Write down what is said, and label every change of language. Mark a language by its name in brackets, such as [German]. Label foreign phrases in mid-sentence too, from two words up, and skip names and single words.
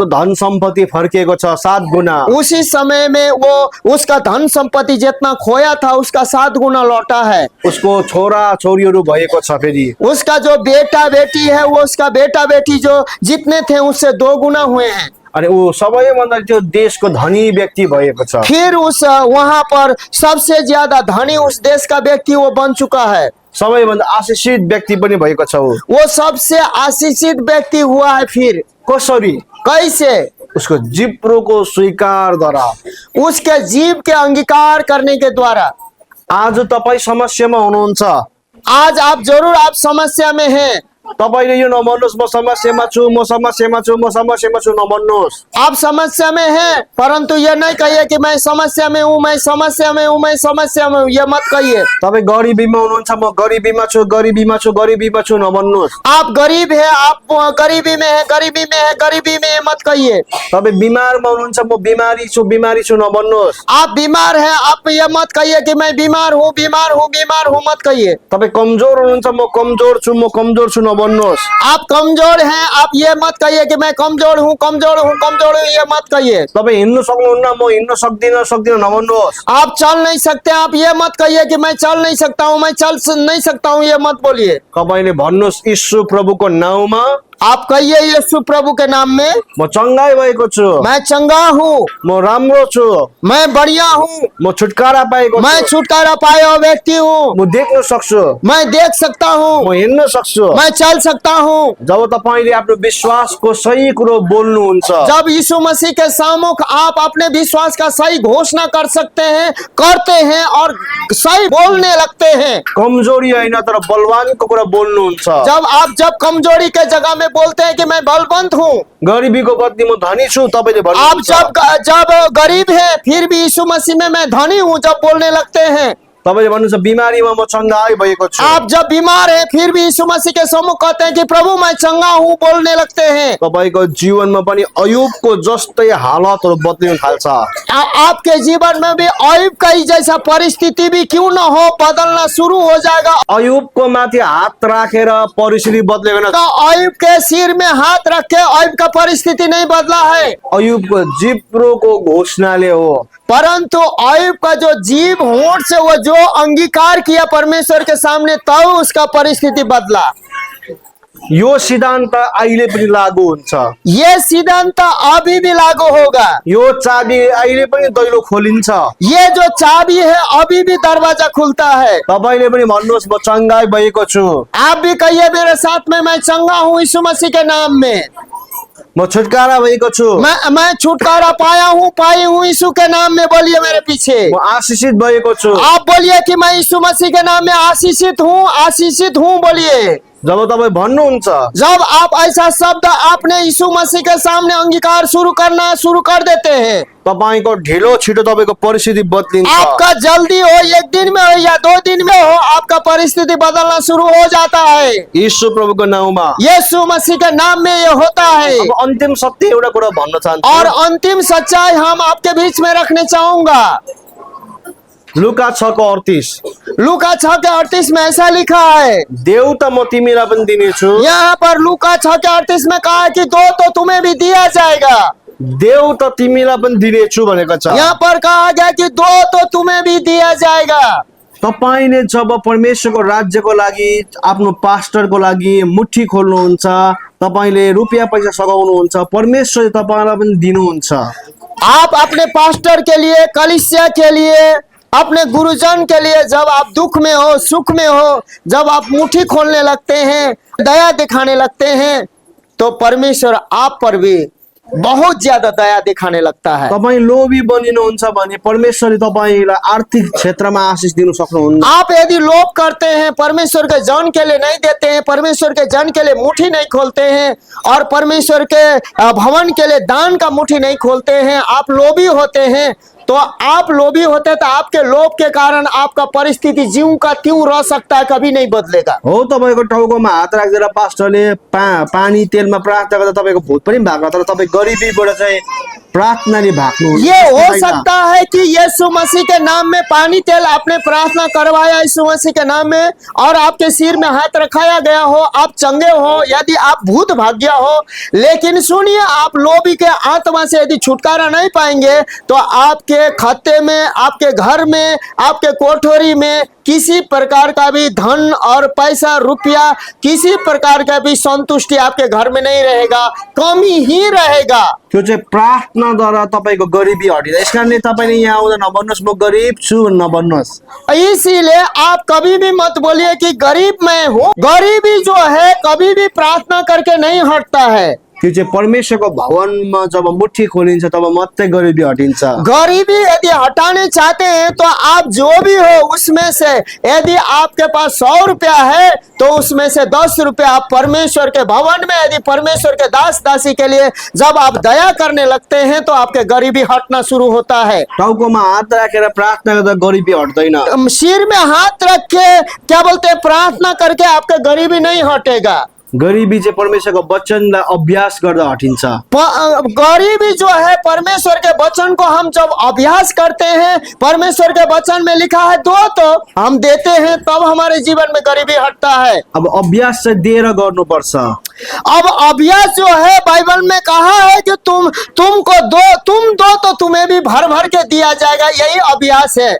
[Nepali] उसको धन सम्पत्ति फर्किएको छ 7 गुना। [Hindi] उसी समय में वो उसका धन संपत्ति जितना खोया था उसका 7 गुना लौटा है। [Nepali] उसको छोरा छोरीहरू भएको छ, फेरि [Hindi] उसका जो बेटा बेटी है वो उसका बेटा बेटी जो जितने थे उससे 2 गुना हुए हैं। [Nepali] अनि ऊ सबैभन्दा त्यो देशको धनी व्यक्ति भएको छ। [Hindi] फिर उस वहां पर सबसे ज्यादा धनी उस देश का व्यक्ति वो बन चुका है। [Nepali] सबैभन्दा आशिषित व्यक्ति पनि भएको छ। [Hindi] वो सबसे आशीषित व्यक्ति हुआ है। फिर [Nepali] कसरी? [Hindi] कैसे? [Nepali] उसको जिब्रोको स्वीकारद्वारा, [Hindi] उसके जीव के अंगीकार करने के द्वारा। [Nepali] आज तपाईँ समस्यामा हुनुहुन्छ, [Hindi] आज आप जरूर आप समस्या में हैं। [Nepali] तपाईले यो नभन्नुहोस् म समस्यामा छु, म समस्यामा छु, म समस्यामा छु नभन्नुहोस्। [Hindi] आप समस्या में हैं, परंतु ये नहीं कहिए कि मैं समस्या में हूँ, मैं समस्या में हूँ, मैं समस्या में हूँ, ये मत कहिए। [Nepali] तपाईँ गरिबीमा हुनुहुन्छ, म गरिबीमा छु, गरिबीमा छु, गरिबीमा छु नभन्नुहोस्। [Hindi] आप गरीब है, आप गरीबी में है, गरीबी में है, गरीबी में है, मत कहिए। [Nepali] तपाईँ बिमारमा हुनुहुन्छ, म बिमारी छु नभन्नुहोस्। [Hindi] आप बीमार है, आप ये मत कहिए कि मैं बीमार हूँ, बीमार हूँ, बीमार हूँ, मत कहिए। [Nepali] तपाईँ कमजोर हुनुहुन्छ, म कमजोर छु नभन्नुहोस्। [Hindi] आप कमजोर हैं, आप ये मत कहिए कि मैं कमजोर हूँ, कमजोर हूँ, कमजोर हूँ, ये मत कहिए। [Nepali] तपाईँ हिँड्नु सक्नुहुन्न, म हिँड्न सक्दिनँ नभन्नुहोस्। [Hindi] आप चल नहीं सकते, आप ये मत कहिए कि मैं चल नहीं सकता हूँ, मैं चल नहीं सकता हूँ, ये मत बोलिए। [Nepali] तपाईले भन्नुहोस् यीशु प्रभुको नाउँमा, [Hindi] आप कहिए यीशु प्रभु के नाम में, [Nepali] म चङ्गाई भएको छु, [Hindi] मैं चंगा हूँ, [Nepali] म राम्रो छु, [Hindi] मैं बढ़िया हूँ, [Nepali] म छुटकारा पाएको [Hindi] मैं [Nepali] छु, [Hindi] छुटकारा पाया व्यक्ति हूँ, [Nepali] म देख्न सक्छु, [Hindi] मैं देख सकता हूँ, [Nepali] म हिँड्न सक्छु। [Hindi] मैं चल सकता हूँ। [Nepali] जब तपाईले आफ्नो विश्वासको सही कुरो बोल्नुहुन्छ, [Hindi] जब यीशु मसीह के सम्मुख आप अपने विश्वास का सही घोषणा कर सकते हैं, करते हैं और सही बोलने लगते हैं। [Nepali] कमजोरी होइन तर बलवानको कुरा बोल्नुहुन्छ। [Hindi] जब कमजोरी के जगह में बोलते हैं कि मैं बलवंत हूँ। [Nepali] गरिबीको बदली म धनी छु तपाईले [Hindi] आप [Nepali] भन्नुहुन्छ। [Hindi] जब गरीब है फिर भी यीशु मसीह में मैं धनी हूँ जब बोलने लगते हैं। [Nepali] तपाईले भन्नुहुन्छ बिमारीमा म चङ्गाई भएको छु। [Hindi] आप जब बीमार है फिर भी यीशु मसीह के सम्मुख कहते हैं कि प्रभु मैं चंगा हूँ, बोलने लगते हैं। [Nepali] तपाईको जीवनमा पनि अयुबको जस्तै हालतहरू बदलिन थाल्छ। [Hindi] आपके जीवन में भी अयुब का ही जैसा परिस्थिति भी क्यों न हो, बदलना शुरू हो जाएगा। [Nepali] अयुबको माथि हात राखेर परिस्थिति बदलेको छैन। [Hindi] अयुब के सिर में हाथ रख के अयुब का परिस्थिति नहीं बदला है, [Nepali] अयुबको जिब्रोको घोषणाले हो। [Hindi] परंतु अयुब का जो जीव होंठ से वो जो अंगीकार किया परमेश्वर के सामने, तब उसका परिस्थिति बदला। [Nepali] यो सिद्धान्त अहिले पनि लागू हुन्छ। [Hindi] ये सिद्धांत अभी भी लागू होगा। [Nepali] यो चाबी अहिले पनि दैलो खोलिन्छ। [Hindi] ये जो चाबी है अभी भी दरवाजा खुलता है। [Nepali] तपाईले पनि भन्नुहोस् म चङ्गाई भएको छु, [Hindi] आप भी कहिए मेरे साथ में, मैं चंगा हूँ यीशु मसीह के नाम में। [Nepali] म छुटकारा भएको छु, [Hindi] मैं छुटकारा पाई हूँ यीशु के नाम में। बोलिए मेरे पीछे, [Nepali] म आशीषित भएको छु। [Hindi] आप बोलिए कि मैं यीशु मसीह के नाम में आशीषित हूँ। बोलिए। [Nepali] जब तपाईँ भन्नुहुन्छ, [Hindi] जब आप ऐसा शब्द आपने यीशु मसीह के सामने अंगीकार करना शुरू कर देते हैं, [Nepali] तपाईको ढिलो छिटो तपाईको परिस्थिति बदलिन्छ। [Hindi] आपका जल्दी हो, एक दिन में हो या 2 दिन में हो, आपका परिस्थिति बदलना शुरू हो जाता है। [Nepali] यीशु प्रभुको नाउँमा। [Hindi] यीशु मसीह के नाम में ये होता है। [Nepali] अब अन्तिम सत्य एउटा कुरा भन्न चाहन्छु, [Hindi] और अंतिम सच्चाई हम आपके बीच में रखने चाहूंगा। [Nepali] लुका 6:38, [Hindi] लूका 6:38 में ऐसा लिखा है, [Nepali] देऊ त म तिमीलाई पनि दिनेछु, [Hindi] यहाँ पर लूका 6:38 में कहा है कि दो तो तुम्हें भी दिया जाएगा। [Nepali] देऊ त तिमीलाई पनि दिनेछु भनेको छ। [Hindi] यहाँ पर कहा गया कि दो तो तुम्हें भी दिया जाएगा। [Nepali] तपाईले जब परमेश्वरको राज्यको लागि, आफ्नो पास्टरको लागि मुट्ठी खोल्नुहुन्छ, तपाईले रुपियाँ पैसा सघाउनुहुन्छ, परमेश्वरले तपाईलाई पनि दिनुहुन्छ। [Hindi] आप अपने पास्टर के लिए, कलीसिया के लिए, अपने गुरुजन के लिए जब आप दुख में हो, सुख में हो, जब आप मुट्ठी खोलने लगते हैं, दया दिखाने लगते हैं, तो परमेश्वर आप पर भी बहुत ज्यादा दया दिखाने लगता है। [Nepali] तपाईँ लोभी बनिनुहुन्छ भने परमेश्वरले तपाईलाई आर्थिक क्षेत्रमा आशीष दिन सक्नुहुन्न। [Hindi] आप यदि लोभ करते हैं, परमेश्वर के जन के लिए नहीं देते हैं, परमेश्वर के जन के लिए मुट्ठी नहीं खोलते हैं, और परमेश्वर के भवन के लिए दान का मुट्ठी नहीं खोलते हैं, आप लोभी होते हैं, तो आप लोभी होते तो आपके लोभ के कारण आपका परिस्थिति ज्यों का त्यों रह सकता है, कभी नहीं बदलेगा। [Nepali] हो, तपाईको टाउकोमा हात राखेर पास्टरले पानी तेलमा प्रार्थना गर्दा तपाईको भूत पनि भाग्छ, तर तपाईँ गरिबीबाट चाहिँ प्रार्थनाले भाग्नु। [Hindi] ये हो सकता है कि यीशु मसीह के नाम में पानी तेल आपने प्रार्थना करवाया यीशु मसीह के नाम में, और आपके सिर में हाथ रखाया गया हो, आप चंगे हो, यदि आप भूत भाग गया हो, लेकिन सुनिए, आप लोभी के आत्मा से यदि छुटकारा नहीं पाएंगे तो आपके खाते में, आपके घर में, आपके कोठरी में किसी प्रकार का भी धन और पैसा, रुपया, किसी प्रकार का भी संतुष्टि आपके घर में नहीं रहेगा, कमी ही रहेगा। [Nepali] त्यो चाहिँ प्रार्थनाद्वारा तपाईको गरिबी हटिँदा। यसकारणले तपाईले यहाँ आउँदा नभन्नुहोस् म गरिब छु, नभन्नुहोस्। [Hindi] इसीलिए आप कभी भी मत बोलिए कि गरीब मैं हूँ। गरीबी जो है कभी भी प्रार्थना करके नहीं हटता है। [Nepali] त्यो चाहिँ परमेश्वरको भवनमा जब मुट्ठी खोलिन्छ तब मात्रै गरिबी हटिन्छ। [Hindi] गरीबी यदि हटाने चाहते हैं तो आप जो भी हो उसमें से, यदि आपके पास 100 रुपया है तो उसमें से 10 रुपया आप परमेश्वर के भवन में, यदि परमेश्वर के दास दासी के लिए जब आप दया करने लगते हैं तो आपके गरीबी हटना शुरू होता है। [Nepali] टाउकोमा हात राखेर प्रार्थना गर्दा गरिबी हट्दैन। [Hindi] सिर में हाथ रख के क्या बोलते हैं, प्रार्थना करके आपका गरीबी नहीं हटेगा। [Nepali] गरिबी चाहिँ परमेश्वरको वचनलाई अभ्यास गर्दा हटिन्छ। [Hindi] गरीबी जो है परमेश्वर के वचन को हम जब अभ्यास करते हैं, परमेश्वर के वचन में लिखा है दो तो हम देते हैं, तब हमारे जीवन में गरीबी हटता है। [Nepali] अब अभ्यास चाहिँ दिएर गर्नुपर्छ। [Hindi] अब अभ्यास जो है बाइबल में कहा है कि तुम दो तो तुम्हें भी भर भर के दिया जाएगा, यही अभ्यास है।